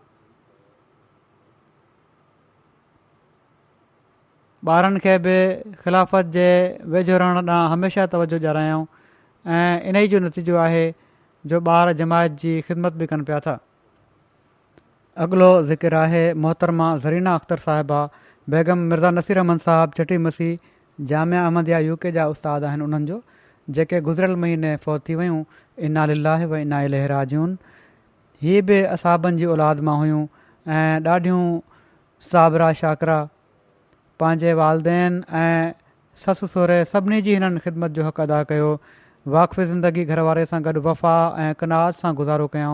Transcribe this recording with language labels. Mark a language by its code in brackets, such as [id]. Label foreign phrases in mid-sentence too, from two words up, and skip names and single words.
[sd] ॿारनि खे बि ख़िलाफ़त जे वेझो रहण ॾांहुं हमेशह तवजो ॾियारायूं ऐं इन ई जो नतीजो आहे जो ॿार जमायत जी ख़िदमत बि कनि पिया था। अॻिलो ज़िक्र आहे मोहतरमा ज़रीना अख़्तर साहिबा बेगम मिर्ज़ा नसीर अहमद साहब चटी मसीह जामिया अहमदिया UK जा उस्ताद आहिनि उन्हनि जो, जेके गुज़िरियल महीने फ़ौत थी वियूं। [ar] إنا لله وإنا إليه راجعون. [sd] हीअ बि असाबनि जी औलाद मां हुयूं ऐं ॾाढियूं साबरा शाकिरा। पंहिंजे वालदेन ऐं ससु सहुरे सभिनी जी हिननि ख़िदमत जो हक़ अदा कयो। वाक़फ़ी ज़िंदगी घर वारे सां गॾु वफ़ा ऐं कनात सां गुज़ारो कयऊं।